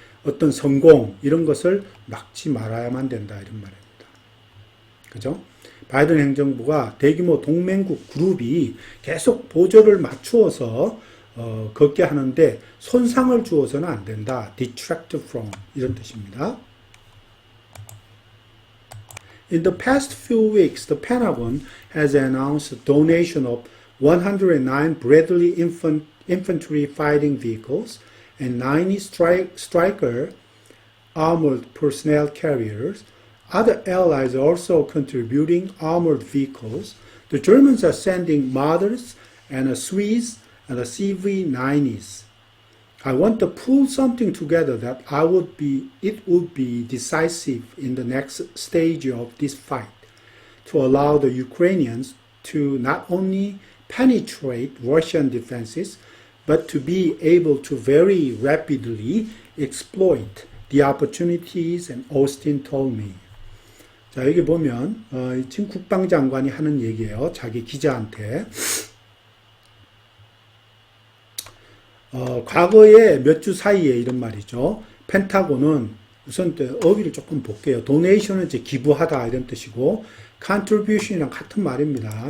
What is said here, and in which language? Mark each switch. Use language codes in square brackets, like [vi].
[ko] 어떤 성공 이런 것을 막지 말아야만 된다 이런 말입니다. 그죠? 바이든 행정부가 대규모 동맹국 그룹이 계속 보조를 맞추어서 걷게 하는데 손상을 주어서는 안 된다. [en] detract from [ko] 이런 뜻입니다. [en] In the past few weeks, the Pentagon has announced a donation of 109 Bradley infantry fighting vehicles and 90 Stryker armored personnel carriers. Other allies are also contributing armored vehicles. The Germans are sending Marders and a Swiss and a CV-90s. I want to pull something together that it would be decisive in the next stage of this fight to allow the Ukrainians to not only penetrate Russian defenses but to be able to very rapidly exploit the opportunities, and Austin told me. [ko] 자, 여기 보면 지금 국방장관이 하는 얘기예요. 자기 기자한테. 과거에 몇 주 사이에 이런 말이죠. 펜타곤은 우선 어휘를 조금 볼게요. 도네이션은 이제 기부하다 이런 뜻이고, contribution이랑 같은 말입니다.